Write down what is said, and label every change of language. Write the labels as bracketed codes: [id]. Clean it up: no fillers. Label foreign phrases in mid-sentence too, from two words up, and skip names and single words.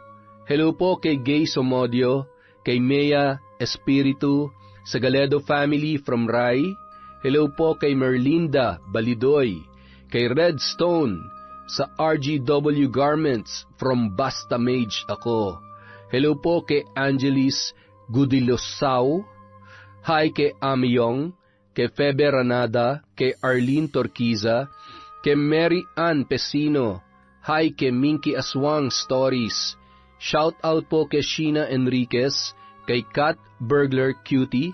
[tl] Hello po kay Gay Somodio, kay Mea Espiritu, sa Galedo family from Rai. Hello po kay Merlinda Balidoy, kay Red Stone, sa RGW Garments from Basta Mage ako. Hello po kay Angelis Gudilosao. Hi kay Amiyong, kay Febe Ranada, kay Arlene Torquiza, kay Mary Ann Pesino. Hi kay Minky Aswang Stories. [en] Shout out [tl] po kay Sheena Enriquez, kay Kat Burglar Cutie.